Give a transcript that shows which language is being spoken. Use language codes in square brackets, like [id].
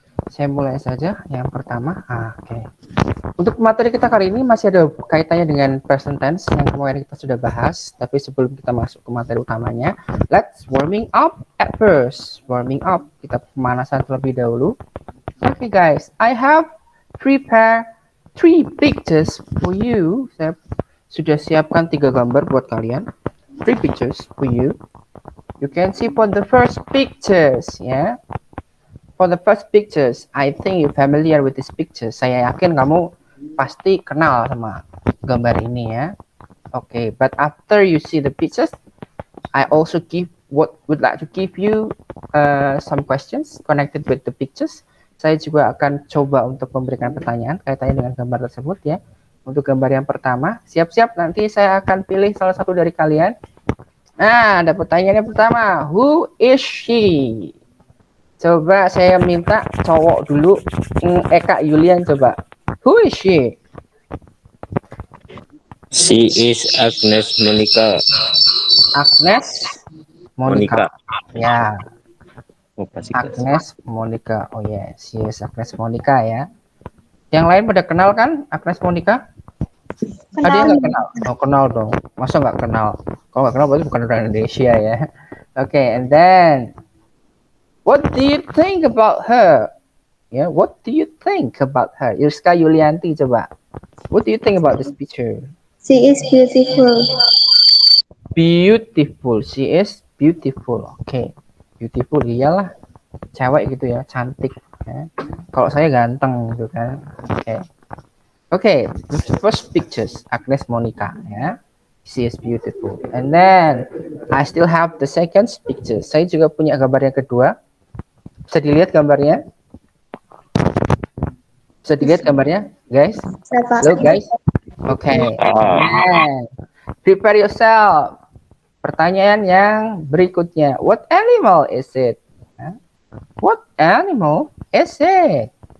[id] Saya mulai saja yang pertama. Oke. Untuk materi kita kali ini masih ada kaitannya dengan present tense yang kemarin kita sudah bahas, tapi sebelum kita masuk ke materi utamanya, [en] let's warming up at first. Warming up, [id] kita pemanasan terlebih dahulu. [en] Okay guys, I have prepared 3 pictures for you. [id] Saya sudah siapkan 3 gambar buat kalian. [en] 3 pictures for you. You can see for the first pictures, ya. For the first pictures, I think you familiar with this picture. [id] Saya yakin kamu pasti kenal sama gambar ini ya. [en] Okay, but after you see the pictures, I also would like to give you some questions connected with the pictures. [id] Saya juga akan coba untuk memberikan pertanyaan kaitannya dengan gambar tersebut ya. Untuk gambar yang pertama, siap-siap nanti saya akan pilih salah satu dari kalian. Nah, ada pertanyaan yang pertama. [en] Who is she? [id] Coba saya minta cowok dulu. [en] Eka Yulian coba. Who is she? She is Agnes Monica. Agnes Monica. Ya. Agnes Monica. Oh ya, she is Agnes Monica ya. [id] Yang lain pada kenal kan Agnes Monica? Ada yang nggak kenal? Oh, kenal dong. Masa nggak kenal? Kalau nggak kenal berarti bukan orang Indonesia ya. [en] Oke, and then what do you think about her? Yeah, what do you think about her? Irska Yulianti coba. What do you think about this picture? She is beautiful. Beautiful. She is beautiful. Oke. Beautiful [id] iyalah. Cewek gitu ya, cantik ya. Kalau saya ganteng gitu kan. Oke. [en] Okay, the first pictures, Agnes Monica, ya. She is beautiful. And then, I still have the second picture. [id] Saya juga punya gambar yang kedua. Bisa dilihat gambarnya? Bisa dilihat gambarnya, guys? Siapa? [en] Halo, guys. Oke. Nah, prepare yourself. [id] Pertanyaan yang berikutnya. [en] What animal is it? What animal is it?